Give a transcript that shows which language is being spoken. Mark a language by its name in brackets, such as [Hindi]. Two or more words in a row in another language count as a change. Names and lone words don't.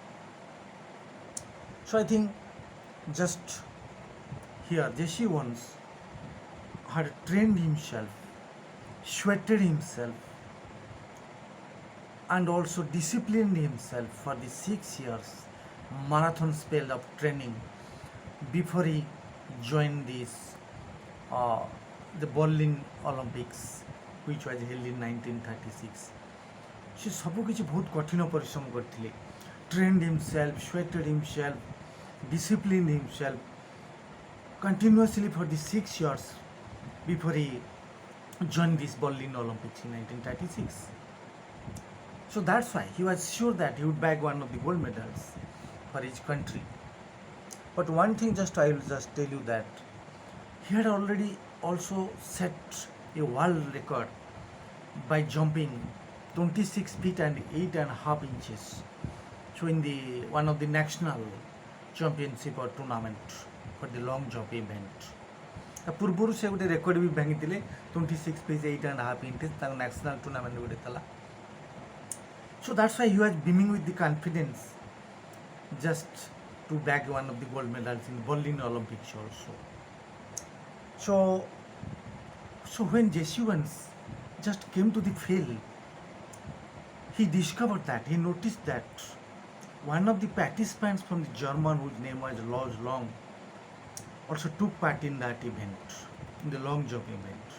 [English] So I think just here Jesse Owens had trained himself, sweated himself, and also disciplined himself for the 6 years marathon spell of training before he joined the Berlin Olympics, which was held in 1936. [Odia] ସେ ସବୁକିଛି ବହୁତ କଠିନ ପରିଶ୍ରମ କରିଥିଲେ, [English] trained himself, sweated himself, disciplined himself continuously for the 6 years before he joined this Berlin Olympics in 1936. So that's why he was sure that he would bag one of the gold medals for his country. But one thing I will just tell you that he had already also set a world record by jumping 26 feet and 8.5 inches. So in the one of the national championship or tournament for the long jump event. [Odia] ପୂର୍ବରୁ ସେ ଗୋଟେ ରେକର୍ଡ ବି ଭାଙ୍ଗିଥିଲେ [English] 26 feet 8.5 inches [Odia] ତାଙ୍କ [English] national tournament [Odia] ଗୋଟେ ଥିଲା. [English] So that's why he was beaming with the confidence just to bag one of the gold medals in Berlin Olympics also. So when Jesse Owens just came to the field, he discovered that, he noticed that one of the participants from the German, whose name was Lodge Long, also took part in that event, in the long jump event.